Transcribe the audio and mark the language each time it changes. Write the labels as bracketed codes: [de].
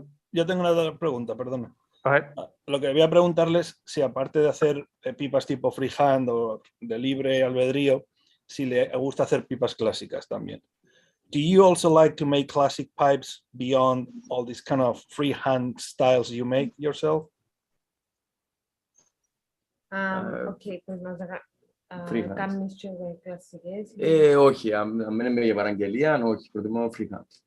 [es] Yo tengo una pregunta, perdona. Lo que quería preguntarles, si aparte de hacer pipas tipo freehand o de libre albedrío, si le gusta hacer pipas clásicas también. [en] Do you also like to make classic pipes beyond all these kind of freehand styles you make yourself? [el] Okay, pues μας κάνεις και κλασικές. Όχι, αν μένουμε για παραγγελία, όχι, προτιμώ freehand.